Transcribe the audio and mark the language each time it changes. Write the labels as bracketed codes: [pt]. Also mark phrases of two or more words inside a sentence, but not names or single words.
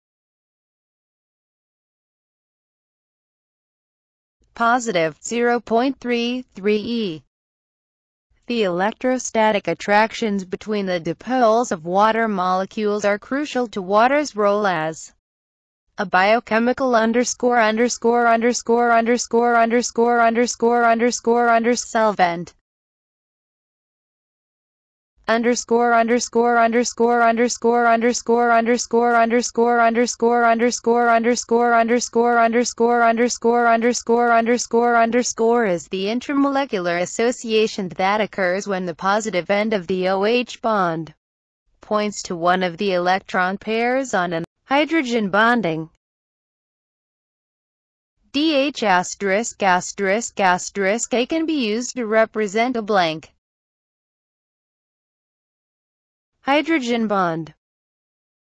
[en] Positive 0.33 E. The electrostatic attractions between the dipoles of water molecules are crucial to water's role as a biochemical underscore underscore underscore underscore underscore underscore underscore solvent. Underscore underscore underscore underscore underscore underscore underscore underscore underscore underscore underscore underscore underscore underscore underscore underscore is the intramolecular association that occurs when the positive end of the OH bond points to one of the electron pairs on an hydrogen bonding. DH asterisk asterisk asterisk A can be used to represent a blank hydrogen bond.